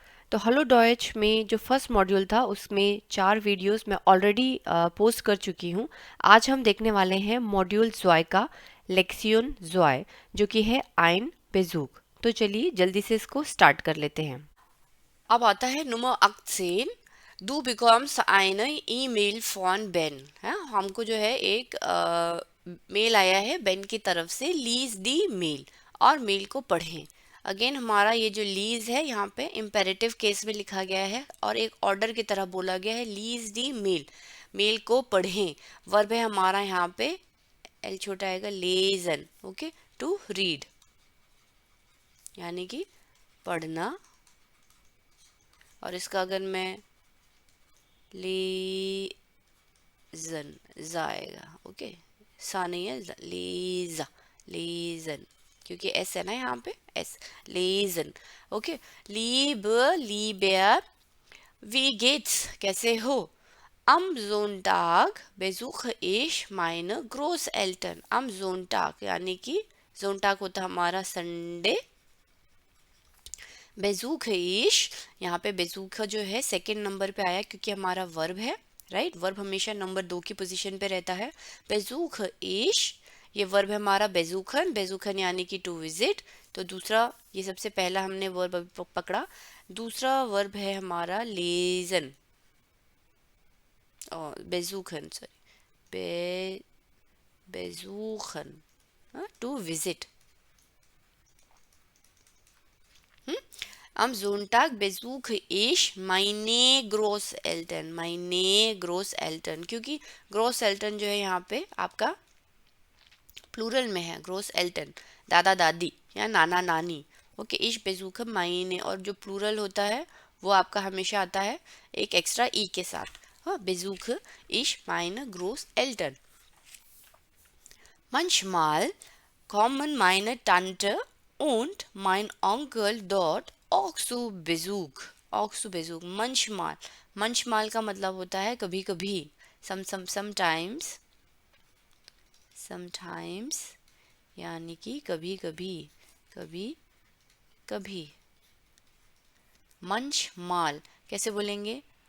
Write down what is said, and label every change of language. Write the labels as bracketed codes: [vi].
[hi] तो hello Deutsch में जो फर्स्ट मॉड्यूल था उसमें 4 वीडियोस मैं ऑलरेडी पोस्ट कर चुकी हूँ। आज हम देखने वाले हैं मॉड्यूल ज़्वाय का लेक्सियन ज़्वाय, जो कि है आइन बेजूक। तो चलिए जल्दी से इसको स्टार्ट कर लेते हैं। अब आता है Nummer 18. [de] Du bekommst eine E-Mail von Ben. [hi] है हमको जो है एक मेल आया है बेन की तरफ से. लीज दी मेल और मेल को पढ़ें. अगेन हमारा ये जो लीज है यहाँ पे इम्पेरेटिव केस में लिखा गया है और एक ऑर्डर की तरह बोला गया है. लीज दी मेल, मेल को पढ़ें. वर्ब है हमारा यहाँ पे एल छोटा आएगा लेजन. ओके, टू रीड यानी कि पढ़ना. और इसका अगर मैं लीजन जाएगा. ओके, सा नहीं है, लीजा, लीजन, क्योंकि एस है ना यहाँ पे, S, legion. Okay, leap, लीबेर, we gets, कैसे हो. [de] Am Sonntag besuche ich meine Großeltern. [hi] Am Sonntag यानी कि Sonntag होता हमारा संडे. बेजूख ईश, यहाँ पे बेजूख जो है सेकंड नंबर पे आया क्योंकि हमारा वर्ब है. राइट, वर्ब हमेशा नंबर 2 की पोजीशन पे रहता है. बेजूख ईश, ये वर्ब है हमारा बेजूखन. बेजूखन यानी कि टू विजिट. तो दूसरा, ये सबसे पहला हमने वर्ब अभी पकड़ा. दूसरा वर्ब है हमारा लेजन, और बेजूखन, sorry, bay बेजूखन, to visit. [de] Am Sonntag besuche ich meine Großeltern. [hi] meine Großeltern, क्योंकि Großeltern जो है यहाँ पे आपका प्लूरल में है. Großeltern दादा दादी या नाना नानी. ओके, [de] ich besuche meine, [hi] और जो प्लूरल होता है वो आपका हमेशा आता है एक एक्स्ट्रा ई के साथ. [de] हाँ, besuche ich meine Großeltern. Manchmal kommen meine Tante und mein Onkel dort auch zu Besuch. auch zu Besuch. [hi] Manchmal, manchmal का मतलब होता है कभी कभी. [en] sometimes, sometimes [hi] यानी कि कभी कभी, कभी कभी. manchmal कैसे बोलेंगे.